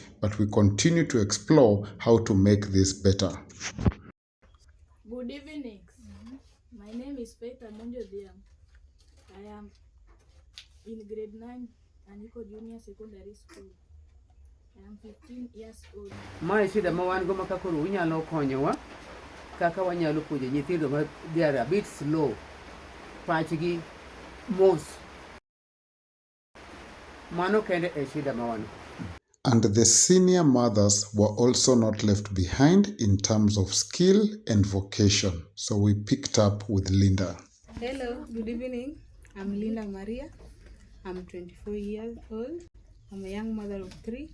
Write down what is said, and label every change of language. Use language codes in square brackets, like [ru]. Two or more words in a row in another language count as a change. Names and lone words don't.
[en] But we continue to explore how to make this better. Good evening. My name is Faith Amonjo Diam. I am in grade 9 Aniko Junior Secondary School. I am 15 years old. [luo] Mae shida ma wan go ma kakoro unyalo konyowa kaka wanyalo puonjo nyithindo ma [en] they are a bit slow, [luo] pachgi mos. Mano kende e shida ma wan. [en] And the senior mothers were also not left behind in terms of skill and vocation. So we picked up with Linda. Hello, good evening. I'm Linda Maria. I'm 24 years old. I'm a young mother of 3.